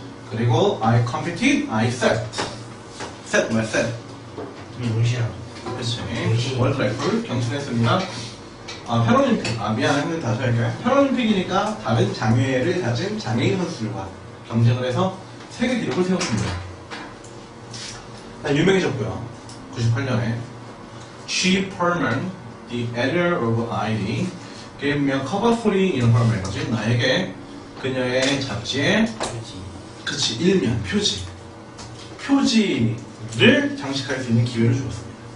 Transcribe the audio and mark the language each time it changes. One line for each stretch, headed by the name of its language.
Korean: 그리고
English: I competed, I set.
Korean: set 뭐야 set? 무시하고. 그렇지. 월드래프 경신했습니다. 패럴림픽. 미안해. 다시 할게요. 패럴림픽이니까 다른 장애를 가진 장애인 선수들과 경쟁을 해서 세계 기록을 세웠습니다. 유명해졌고요.
English: 98년에 She Perlman, the editor of ID, gave me a cover story in her magazine.
Korean: 나에게 그녀의 잡지에 그치 일면 표지를 장식할 수 있는 기회를 주었습니다.